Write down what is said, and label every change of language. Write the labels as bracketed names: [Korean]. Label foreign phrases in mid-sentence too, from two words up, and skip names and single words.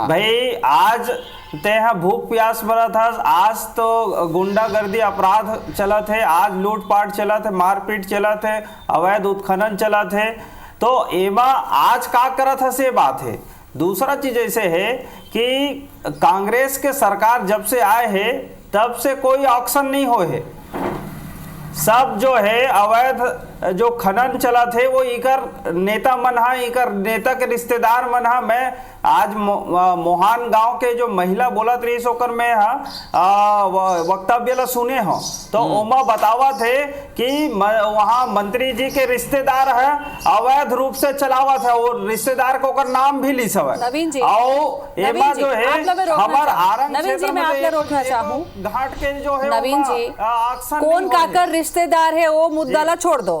[Chhattisgarhi] भाई आज ते यहाँ भूख प्यास मरत हस, आज तो गुंडागर्दी अपराध चलत है, आज लूटपाट चलत है, मारपीट चलत है, अवैध उत्खनन चलत है, तो एमा आज का करत हस ये बात है। दूसरा चीज ऐसे है कि कांग्रेस के सरकार जब से आए है तब से कोई ऑक्शन नहीं हुए है, सब जो है अवैध जो खनन चला थे वो इकर नेता मन हा, इकर नेता के रिश्तेदार मन हा। मैं आज मोहान गांव के जो महिला बोलत रही सोकर में वक्तव्य ला सुने हो तो ओमा बतावा थे कि वहाँ मंत्री जी के रिश्तेदार है अवैध रूप से चलावा था, वो रिश्तेदार को कर नाम भी ली सब नवीन और एमा जो है हमार आरंग क्षेत्र में रोकना चाहूँ घाट के जो है नवीन जी कौन काकर रिश्तेदार है वो मुद्दा ला छोड़ दो।